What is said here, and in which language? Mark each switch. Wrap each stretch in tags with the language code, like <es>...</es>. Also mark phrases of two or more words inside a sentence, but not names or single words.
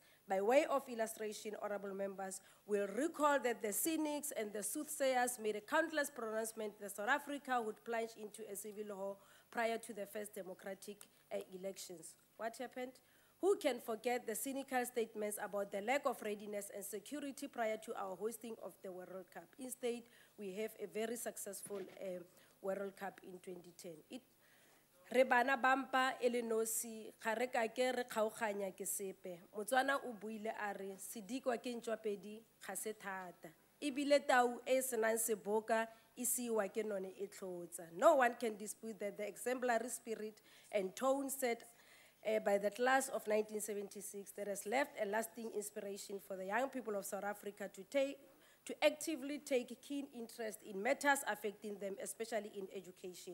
<en>By way of illustration, honorable members, we'll recall that the cynics and the soothsayers made a countless pronouncement that South Africa would plunge into a civil war prior to the first democratic elections. What happened? Who can forget the cynical statements about the lack of readiness and security prior to our hosting of the World Cup? Instead, we have a very successful World Cup in 2010.</en> <tn>Re bana bampa e le nosi ga re ka ke re kgaoganya ke sepe. Motswana o buile a re sedikwa ke ntšwapedi ga se thata. Ebile tau e senang seboka e siwa ke none e tlhotsa.</tn> <en>No one can dispute that the exemplary spirit and tone set by the class of 1976 that has left a lasting inspiration for the young people of South Africa to actively take keen interest in matters affecting them, especially in education.</en>